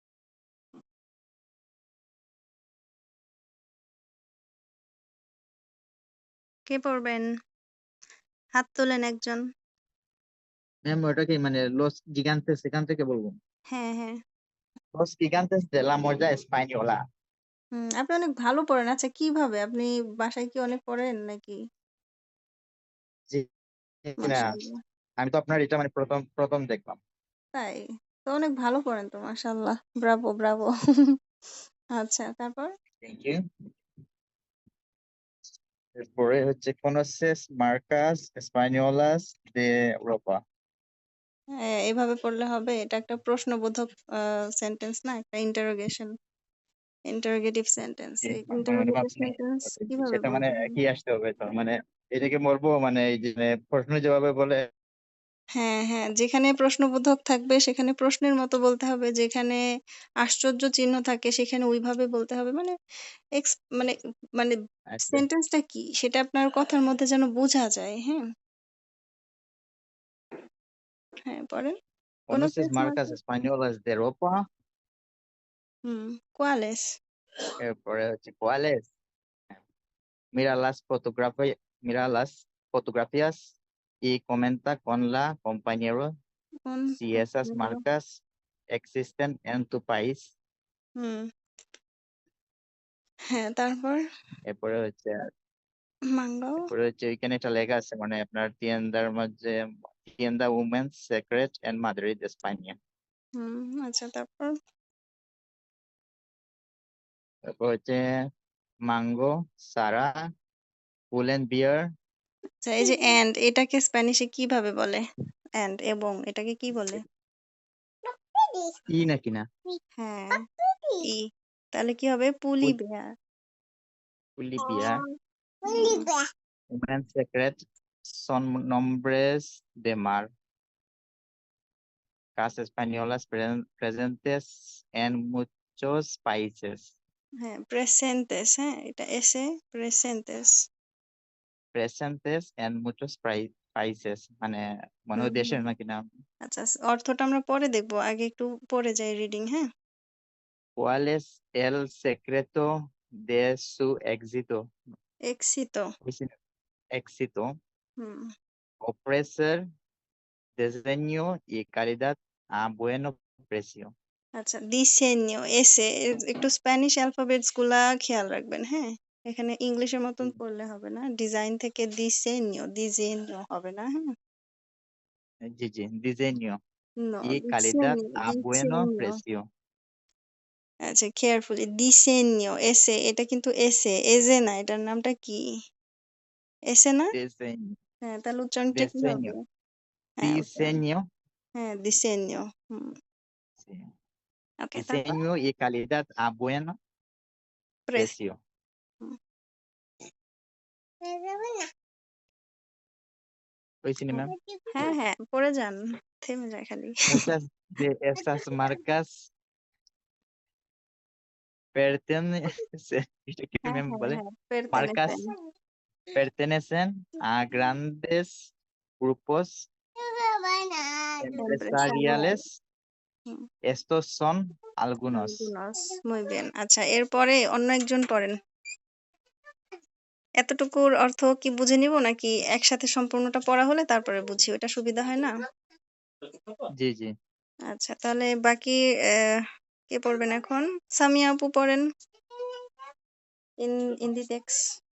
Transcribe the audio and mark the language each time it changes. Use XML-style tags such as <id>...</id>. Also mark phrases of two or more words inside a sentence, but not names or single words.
<bn>কে পড়বেন? হাত তোলেন একজন। ম্যাম ওটা কি মানে</bn> <es>Los Gigantes</es> <bn>এখান থেকে বলবো? হ্যাঁ, হ্যাঁ।</bn> <es>Los Gigantes de la moda española।</es> <bn>আপনি অনেক ভালো পড়েন। আচ্ছা, কিভাবে? আপনি বাসায় কি অনেক পড়েন নাকি? জি না, মাশাআল্লাহ। আমি তো আপনার এটা মানে প্রথম প্রথম দেখলাম। তাই? তো অনেক ভালো পড়েন তো মাশাআল্লাহ। ব্রাভো, ব্রাভো। আচ্ছা, তারপর?</bn> <en>thank you.</en> <bn>এরপরে হচ্ছে</bn> <es>conoces marcas españolas de Europa।</es> <bn>হ্যাঁ, এভাবে পড়লে হবে। এটা একটা প্রশ্নবোধক সেন্টেন্স না?</bn> <en>একটা interrogative sentence.</en> <bn>জি, এই মানে ইন্টারোগেটিভ আপনি সেন্টেন্স কিভাবে সেটা মানে বলতে হয়? কি আসতে হবে তো মানে এটাকে বলবো মানে এই যে মানে প্রশ্ন জবাবে বলে। হ্যাঁ, হ্যাঁ। যেখানে প্রশ্নবোধক থাকবে সেখানে প্রশ্নের মতো বলতে হবে। যেখানে আশ্চর্য চিহ্ন থাকে সেখানে ওইভাবে বলতে হবে। মানে এক্স মানে মানে আচ্ছা, সেন্টেন্সটা কি সেটা আপনার কথার মধ্যে যেন বোঝা যায়, হ্যাঁ? হ্যাঁ, পড়েন।</bn> <es>conoces কোনোসেস marcas মার্কেট españolas de Europa। ¿cuáles?</es> <bn>এরপরে হচ্ছে cuáles।</bn> <es>Mira las fotografías y comenta con la compañero</es> <bn>কোন</bn> <es>si esas</es> <bn>কোম্পানিগুলো?</bn> <es>marcas existen en tu país।</es> <bn>হুম, হ্যাঁ, তারপর? এরপরে হচ্ছে মাঙ্গাও? ওইখানে একটা লেখা আছে মানে আপনার tiendaর মধ্যে</bn> <es>tienda women's secret en Madrid España।</es> <bn>আচ্ছা, তারপর? তারপর হচ্ছে mango সারা পুলেন বিয়ার। আচ্ছা, এই যে এটাকে স্প্যানিশে কিভাবে বলে? এবং এটাকে কি বলে? ই নাকি না? হ্যাঁ, ই। তাহলে কি হবে? পুলি বেয়ার। পুলি বিয়ার। হুম,</bn> <es>women's secret son nombres de marcas españolas presentes en muchos países।</es> <bn>হ্যাঁ, প্রেসেন্টেস, হ্যাঁ, এটা এসে প্রেসেন্টেস।</bn> <es>presentes en muchos países</es> <bn>মানে মনে হুম, হয় হুম। দেশের নাকি নাম। আচ্ছা, অর্থটা আমরা পরে দেখবো। আগে একটু পড়ে যাই রিডিং, হ্যাঁ?</bn> <es>¿Cuál es el secreto de su éxito? এক্সিতো। Pues, éxito, হুম। ofrecer diseño y calidad a buen precio।</es> <bn>আচ্ছা, দিসেño এসে একটু স্প্যানিশ অ্যালফাবেটস গুলা খেয়াল রাখবেন, হ্যাঁ? এখানে ইংলিশের মতন পড়লে হবে না। ডিজাইন থেকে দিজেño হবে না, হ্যাঁ? জি জি,</bn> <es>diseño নো, y calidad a buen দিসেño। precio।</es> <bn>আচ্ছা, কেয়ারফুলি দিসেño এসে এটা কিন্তু এজে না। এটার নামটা কি? এসে না?</bn> <es>Diseño,</es> <bn>হ্যাঁ, তাহলে উচ্চারণটা কি হবে?</bn> <es>diseño,</es> <bn>হ্যাঁ, উচ্চারণ।</bn> <es>diseño,</es> <bn>হ্যাঁ, দিসেño।</bn> <es>sí,</es> <bn>ওকে, তারপর?</bn> <es>diseño y calidad a buen প্রেস। precio। হুম। ¿Oíste,</es> <bn>হ্যাঁ, ম্যাম? হ্যাঁ, হ্যাঁ, পড়ে যান। থেমে যায় খালি।</bn> <es>Muchas de estas marcas pertenecen, ¿esto qué</es> <bn>হ্যাঁ, ম্যাম হ্যাঁ, বলে? হ্যাঁ,</bn> <es>Marcas pertenecen। pertenecen a grandes grupos Empresarial. empresariales। হুম, Estos son algunos। algunos. Muy bien.</es> <bn>আচ্ছা, এরপরে অন্য একজন পড়েন। এতটুকুর অর্থ কি বুঝে নিব নাকি একসাথে সম্পূর্ণটা পড়া হলে তারপরে বুঝি? ওটা সুবিধা হয় না? জি জি। আচ্ছা, তাহলে বাকি কে পড়বেন এখন? সামিয়া আপু পড়েন।</bn> <en>in the text.</en>